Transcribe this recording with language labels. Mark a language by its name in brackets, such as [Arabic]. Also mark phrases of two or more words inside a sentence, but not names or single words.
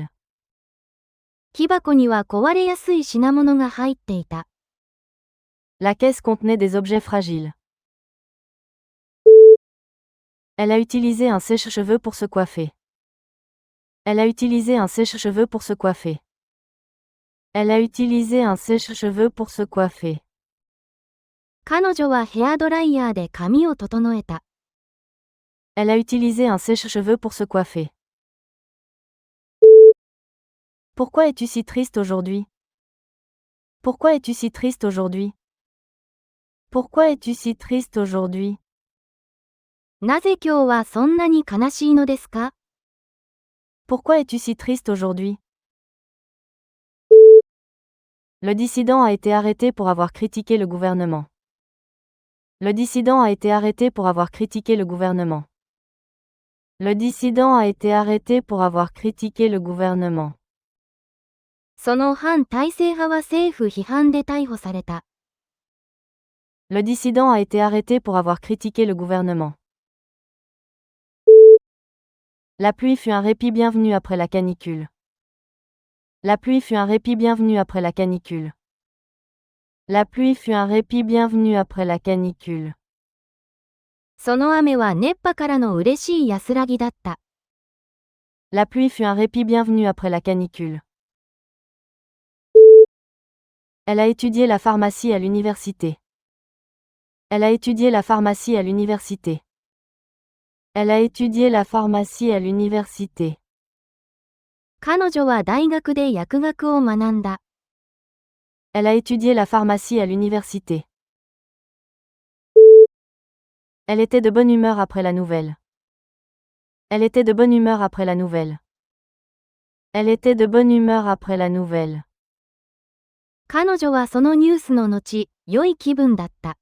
[Japanese] 木箱には壊れやすい品物が入っていた。 [French] La caisse contenait des objets fragiles. Elle a utilisé un sèche-cheveux pour se coiffer. Elle a utilisé un sèche-cheveux pour se coiffer. Elle a utilisé un sèche-cheveux pour se coiffer. [Japanese] 彼女はヘアドライヤーで髪を整えた。 [French] Elle a utilisé un sèche-cheveux pour se coiffer. Pourquoi es-tu si triste aujourd'hui? Pourquoi es-tu si triste aujourd'hui? Pourquoi es-tu si triste aujourd'hui? [Japanese] なぜ今日はそんなに悲しいのですか？ [French] Pourquoi es-tu si triste aujourd'hui? Le dissident a été arrêté pour avoir critiqué le gouvernement. Le dissident a été arrêté pour avoir critiqué le gouvernement. Le dissident a été arrêté pour avoir critiqué le gouvernement. [Japanese] その反体制派は政府批判で逮捕された。 [French] Le dissident a été arrêté pour avoir critiqué le gouvernement. La pluie fut un répit bienvenu après la canicule. La pluie fut un répit bienvenu après la canicule. La pluie fut un répit bienvenu après la canicule. [Japanese] その雨は熱波からの嬉しい安らぎだった。 [French] La pluie fut un répit bienvenu après la canicule. Elle a étudié la pharmacie à l'université. Elle a étudié la pharmacie à l'université. Elle a étudié la pharmacie à l'université. [Japanese] 彼女は大学で薬学を学んだ。 [French] Elle a étudié la pharmacie à l'université. Elle était de bonne humeur après la nouvelle. Elle était de bonne humeur après la nouvelle. Elle était de bonne humeur après la nouvelle. [Japanese] 彼女はそのニュースの後、良い気分だった。